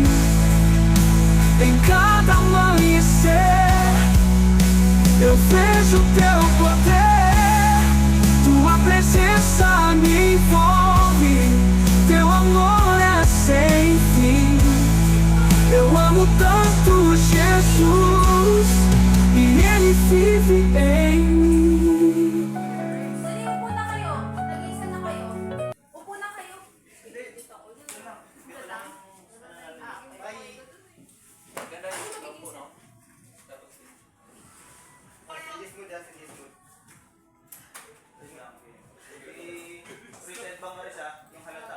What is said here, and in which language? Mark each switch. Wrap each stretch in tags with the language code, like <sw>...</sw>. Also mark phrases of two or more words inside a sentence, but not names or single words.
<pt>Em cada amanhecer eu vejo teu poder, tua presença me envolve, teu amor é sem fim. Eu amo tanto Jesus e ele vive em mim.</pt> <tl>Dali, upo na kayo. Nag-iisa na kayo. Upo na kayo. Present bang Marisa? Yung halata?</tl>